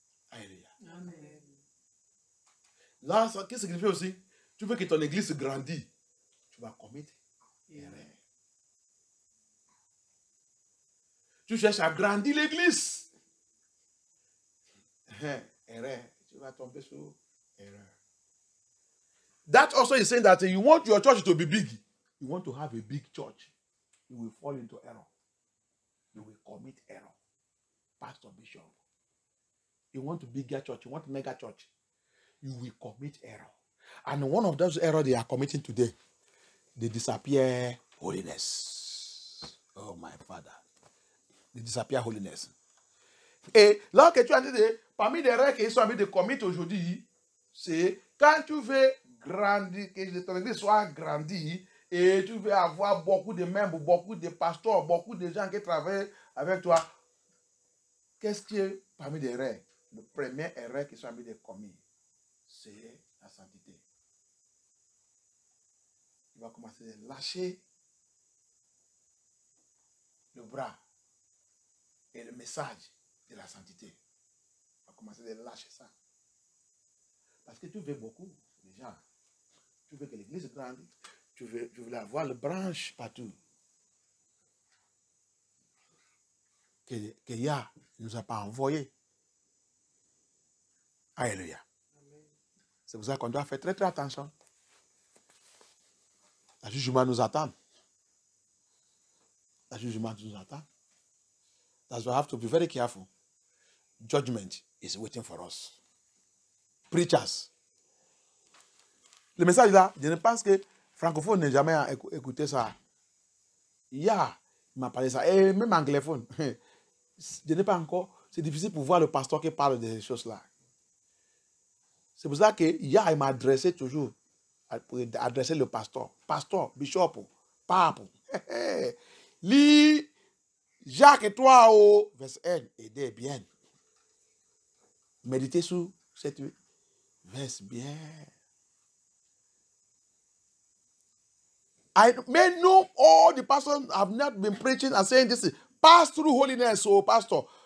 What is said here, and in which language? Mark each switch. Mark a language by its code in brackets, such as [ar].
[fr] Alléluia. Amen. Là, qu'est-ce que ça signifie aussi? Tu veux que ton église grandisse, tu vas commettre erreur. Tu cherches à grandir l'église. Erreur. Tu vas tomber sur erreur. [en] That also is saying that you want your church to be big. You want to have a big church. You will fall into error. You will commit error. Pastor, Bishop. You want a bigger church. You want a mega church. You will commit error. And one of those errors they are committing today, they disappear holiness. Oh, my Father. They disappear holiness. [fr] Et là que tu as dit, parmi les erreurs qu'ils sont en train de commettre aujourd'hui, c'est quand tu veux grandir, que ton église soit grandie, et tu veux avoir beaucoup de membres, beaucoup de pasteurs, beaucoup de gens qui travaillent avec toi, qu'est-ce qui est parmi les erreurs? Le premier erreur qu'ils sont en train de commettre, c'est la sainteté. Il va commencer à lâcher le bras et le message de la sainteté. On va commencer à lâcher ça. Parce que tu veux beaucoup de gens. Tu veux que l'église grandisse. Tu veux avoir le branche partout. Que Yah ne nous a pas envoyé. Alléluia. C'est pour ça qu'on doit faire très très attention. Le jugement nous attend. Le jugement nous attend. [en] That's why I have to be very careful. judgment is waiting for us. Preachers. [fr] Le message là, je ne pense que francophone n'est jamais écouté ça. Il m'a parlé ça. Et même anglophone. Je n'ai pas encore. C'est difficile pour voir le pasteur qui parle de ces choses-là. C'est pour ça que il m'a adressé toujours. Pour adresser le pasteur. Pasteur, bishop, pape. Lis Jacques et toi, verset 1. Aidez bien. Méditez sur cette verse bien. [en] I may know all the pastors have not been preaching and saying this. Pass through holiness, pastor.